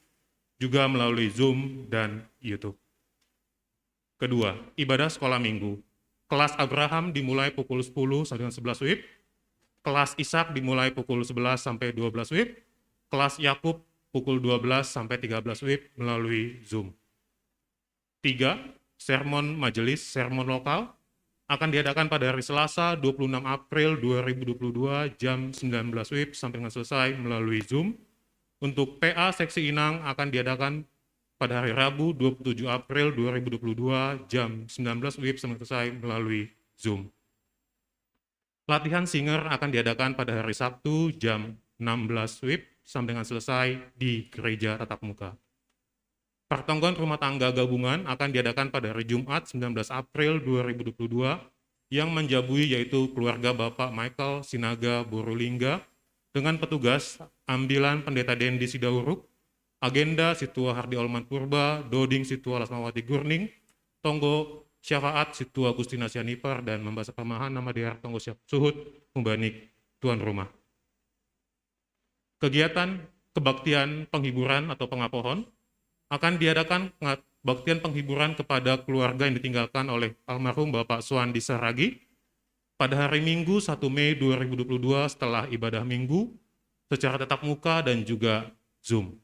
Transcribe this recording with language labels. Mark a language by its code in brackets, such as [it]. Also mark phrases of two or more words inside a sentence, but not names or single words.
[id] Juga melalui Zoom dan YouTube. Kedua, ibadah sekolah minggu. Kelas Abraham dimulai pukul 10 sampai dengan 11 WIB. Kelas Ishak dimulai pukul 11 sampai 12 WIB. Kelas Yakub pukul 12 sampai 13 WIB melalui Zoom. 3. Sermon majelis, sermon lokal akan diadakan pada hari Selasa 26 April 2022 jam 19 WIB sampai dengan selesai melalui Zoom. Untuk PA Seksi Inang akan diadakan pada hari Rabu 27 April 2022 jam 19 WIB sampai selesai melalui Zoom. Latihan singer akan diadakan pada hari Sabtu jam 16 WIB sampai dengan selesai di Gereja Tatap Muka. Pertonggon rumah tangga gabungan akan diadakan pada hari Jumat 19 April 2022 yang menjabui yaitu keluarga Bapak Michael Sinaga Borulingga dengan petugas ambilan Pendeta Dendi Sidauruk, agenda Situa Hardi Olman Purba, Doding Situa Lasmawati Gurning, Tonggo Syafaat Situa Agustina Sianipar, dan membahas pemahan nama daerah Tonggo Siap Suhut Membanik tuan rumah. Kegiatan kebaktian penghiburan atau pengapohon akan diadakan baktian penghiburan kepada keluarga yang ditinggalkan oleh almarhum Bapak Suandi Saragi pada hari Minggu 1 Mei 2022 setelah ibadah minggu secara tatap muka dan juga Zoom.